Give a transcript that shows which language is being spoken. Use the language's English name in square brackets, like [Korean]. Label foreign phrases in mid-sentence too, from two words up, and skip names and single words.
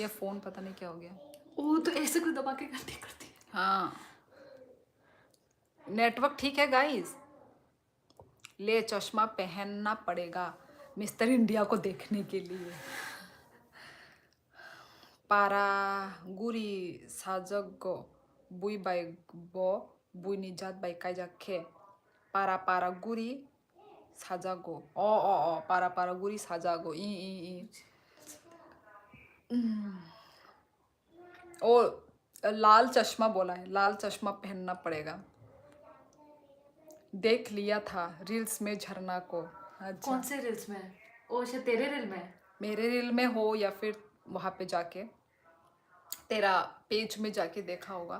[Hindi] ये फोन पता नहीं क्या हो गया। ओ तो ऐसे कोई दबा के करती करती। हाँ नेटवर्क ठीक है गाइस। ले चश्मा पहनना पड़ेगा मिस्टर इंडिया को देखने के लिए। [Kok Borok] para guri sajaggo bui bai bo bui ni jat bai kai jakhe para guri sajago para guri sajago i [Hindi] ओ लाल चश्मा बोला है, लाल चश्मा पहनना पड़ेगा। देख लिया था रील्स में झरना को। अच्छा, कौन से रील्स में? ओ अच्छा, तेरे रील में? मेरे रील में हो या फिर वहां पे जाके तेरा पेज में जाके देखा होगा।